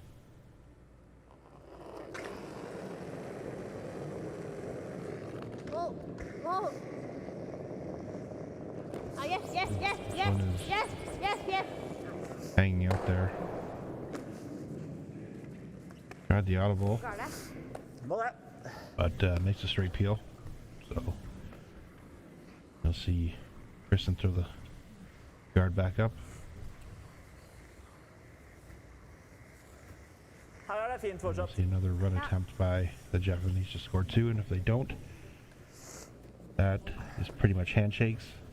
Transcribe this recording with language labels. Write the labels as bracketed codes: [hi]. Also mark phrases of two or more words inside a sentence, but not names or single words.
[en] Oh, oh. Ah, yes, yes, yes, yes, One is- yes, yes, yes. Hanging out there. Tried the audible, [no] Klarer det. Må det. [en] but makes a straight peel. So you'll see Kristin throw the guard back up. [no] Her er det fint [en] You'll [no] fortsatt. [en] see another run attempt by the Japanese to score 2, and if they don't, that is pretty much handshakes.